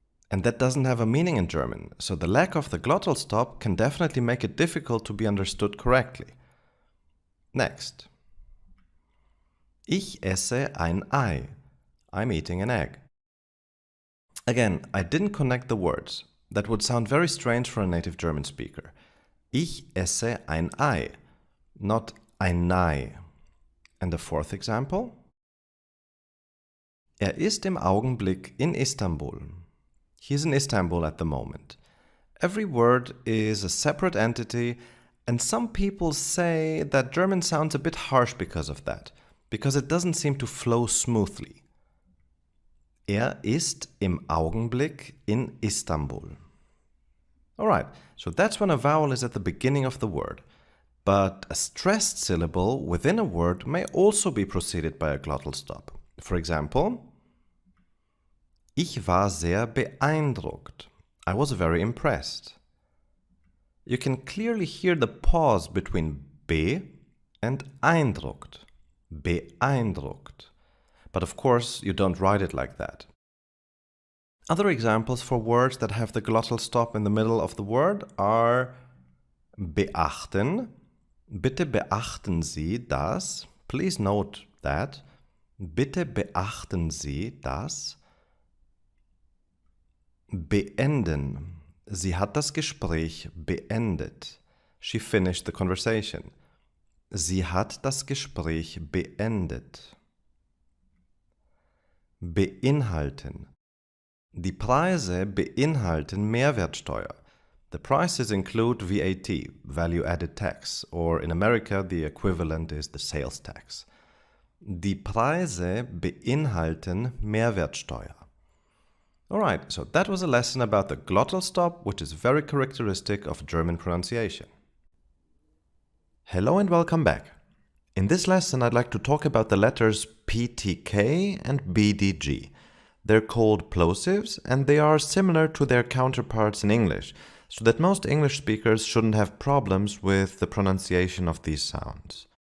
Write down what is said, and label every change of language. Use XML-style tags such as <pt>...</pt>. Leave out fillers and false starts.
<en>And that doesn't have a meaning in German, so the lack of the glottal stop can definitely make it difficult to be understood correctly. Next.</en> <de>Ich esse ein Ei.</de> <en>I'm eating an egg. Again, I didn't connect the words. That would sound very strange for a native German speaker.</en> <de>Ich esse ein Ei, not ein Ei.</de> <en>And the fourth example?</en> <de>Er ist im Augenblick in Istanbul.</de> <en>He's in Istanbul at the moment. Every word is a separate entity, and some people say that German sounds a bit harsh because of that, because it doesn't seem to flow smoothly.</en> <de>Er ist im Augenblick in Istanbul.</de> <en>Alright, so that's when a vowel is at the beginning of the word. But a stressed syllable within a word may also be preceded by a glottal stop. For example,</en> <de>Ich war sehr beeindruckt.</de> <en>I was very impressed. You can clearly hear the pause between be and eindruckt.</en> <de>Beeindruckt.</de> <en>But of course, you don't write it like that. Other examples for words that have the glottal stop in the middle of the word are beachten.</en> <de>Bitte beachten Sie das.</de> <en>Please note that.</en> <de>Bitte beachten Sie das. Beenden. Sie hat das Gespräch beendet.</de> <en>She finished the conversation.</en> <de>Sie hat das Gespräch beendet. Beinhalten. Die Preise beinhalten Mehrwertsteuer.</de> <en>The prices include VAT, value-added tax, or in America the equivalent is the sales tax.</en> <de>Die Preise beinhalten Mehrwertsteuer.</de> <en>Alright, so that was a lesson about the glottal stop, which is very characteristic of German pronunciation. Hello and welcome back. In this lesson I'd like to talk about the letters PTK and BDG. They're called plosives and they are similar to their counterparts in English, so that most English speakers shouldn't have problems with the pronunciation of these sounds.</en>